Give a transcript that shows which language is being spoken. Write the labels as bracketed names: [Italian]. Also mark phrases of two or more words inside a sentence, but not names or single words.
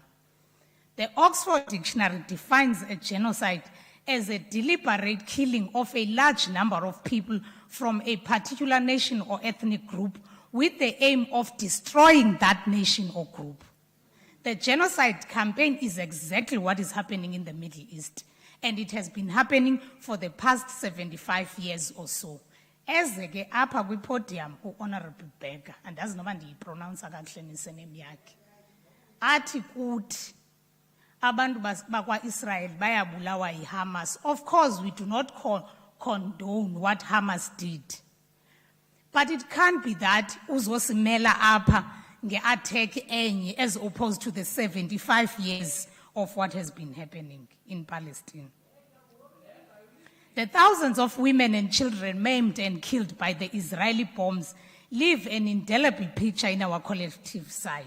[English] The Oxford Dictionary defines a genocide as a deliberate killing of a large number of people from a particular nation or ethnic group with the aim of destroying that nation or group. The genocide campaign is exactly what is happening in the Middle East, and it has been happening for the past 75 years or so. [Xhosa] Eze-ke apha kwipodium u-Honorable Berger, andazi noma ndiyipronounsa kakuhle nisurname yakhe, athi kuthi abantu bakwa-Israel bayabulawa yi-Hamas. [English] Of course, we do not condone what Hamas did. But it can't be that [Xhosa] uzosimela apha nge-attack enye [English] as opposed to the 75 years of what has been happening in Palestine. The thousands of women and children maimed and killed by the Israeli bombs leave an indelible picture in our collective psyche.